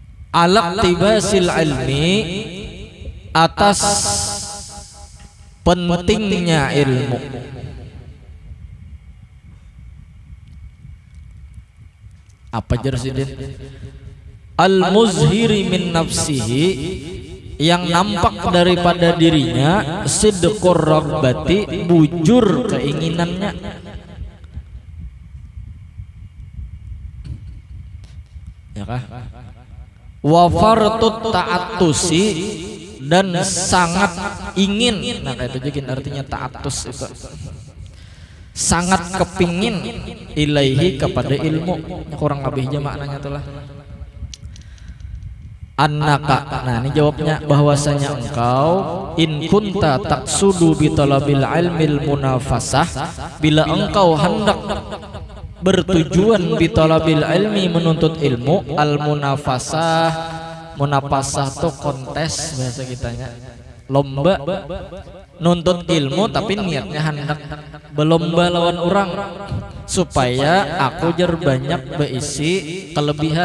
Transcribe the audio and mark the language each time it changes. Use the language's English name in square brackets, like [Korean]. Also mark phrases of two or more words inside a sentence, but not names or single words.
[Arabic] الاقتباس العلم, [Indonesian] atas pentingnya ilmu. [Banjar] Apa jersidin? [Arabic] المظهر من نفسه, [Indonesian] yang nampak daripada dirinya, [Arabic] صدق الرغبة, [Indonesian] bujur keinginannya. Ya kah? [Arabic] وفرط التعطش, [Indonesian] dan sangat ingin. Nah kayak itu juga artinya ta'attus itu, sangat kepingin ilaihi, kepada ilmu. Kurang lebihnya maknanya itulah. Annaka, nah ini jawabnya, bahwasanya engkau [Arabic] إن كنت تقصد بطلب العلم المنافسة, [Indonesian] bila engkau hendak bertujuan [Arabic] بطلب العلم, [Indonesian] menuntut ilmu, [Arabic] المنافسة, [Indonesian] munafasah tuh kontes bahasa kitanya, lomba nuntut ilmu tapi niatnya hendak berlomba lawan orang supaya aku jar banyak berisi kelebihan.